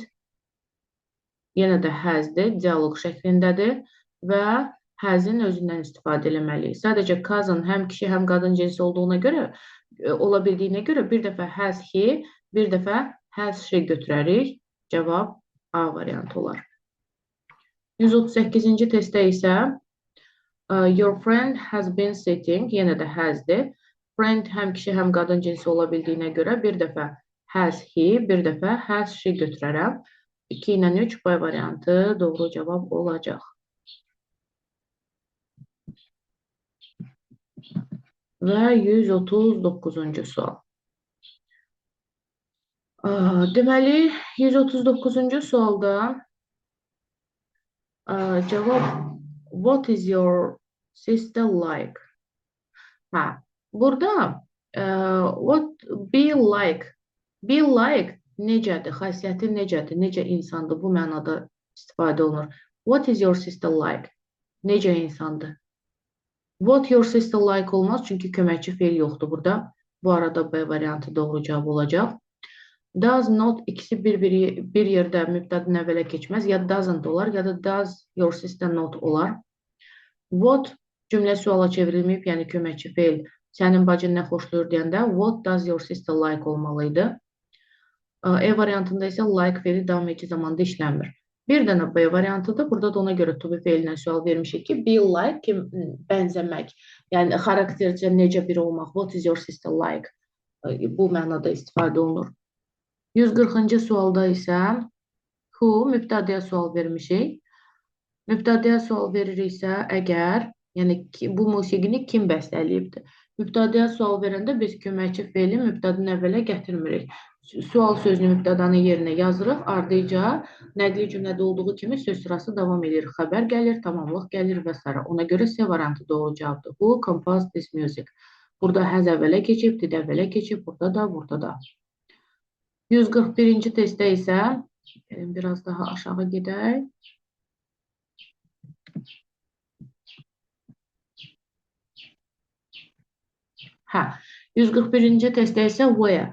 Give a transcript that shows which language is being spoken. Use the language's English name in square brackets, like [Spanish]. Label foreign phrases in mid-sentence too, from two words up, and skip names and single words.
[Azerbaijani] Yenə də has'dir, dialoq şəklindədir və has'in özündən istifadə eləməliyik. Sadəcə cousin həm kişi, həm qadın cinsi olduğuna görə, ola bildiyinə görə bir dəfə [English] has he, [Azerbaijani] bir dəfə [English] has she [Azerbaijani] götürərik. Cavab A variantı olar. 138-ci testdə isə [English] your friend has been sitting, [Azerbaijani] yenə də has'dir. Friend həm kişi, həm qadın cinsi ola bildiyinə görə bir dəfə [English] has he, [Azerbaijani] bir dəfə [English] has she [Azerbaijani] götürərəm. 2 ilə 3 B variantı doğru cavab olacaq. Və 139-cu sual. Deməli, 139-cu sualda cavab [English] what is your sister like? Burada What be like? Be like [Azerbaijani] necədir? Xasiyyəti necədir? Necə insandır? Bu mənada istifadə olunur. [English] What is your sister like? [Azerbaijani] Necə insandır? [English] What your sister like [Azerbaijani] olmaz çünki köməkçi feil yoxdur burada. Bu arada B variantı doğru cavab olacaq. [English] Does not [Azerbaijani] ikisi bir yerdə mübtədən əvvələ keçməz. Ya doesn't olar, ya da [English] does your sister not [Azerbaijani] olar. What cümlə suala çevrilməyib, yəni köməkçi feil sənin bacın nə xoşlayır deyəndə [English] what does your sister like [Azerbaijani] olmalıydı. E variantında isə like feili davam edici zamanda işləmir. Bir dənə B variantıdır. Burada da ona görə [English] to be [Azerbaijani] feilinə sual vermişik ki, [English] be like [Azerbaijani] ki, bənzəmək. Yəni xaraktercə necə biri olmaq. [English] What is your sister like? [Azerbaijani] Bu mənada istifadə olunur. [English] 140-cı sualda isə who [Azerbaijani] mübtədəyə sual vermişik. Mübtədəyə sual veririksə əgər, yəni bu musiqini kim bəstələyibdir? Mübtədəyə sual verəndə biz köməkçi feili mübtədən əvvələ gətirmirik. Sual sözünü mübtədanın yerinə yazırıq, ardıca nəqli cümlədə olduğu kimi söz sırası davam edir. Xəbər gəlir, tamamlıq gəlir və s. Ona görə C variantı doğru cavabdır. [English] Who composed this music? [Azerbaijani] Burada həz əvvələ keçib, did əvvələ keçib, burada da, burada da. 141-ci testdə isə biraz daha aşağı gedək. Hə, 141-ci testdə isə where.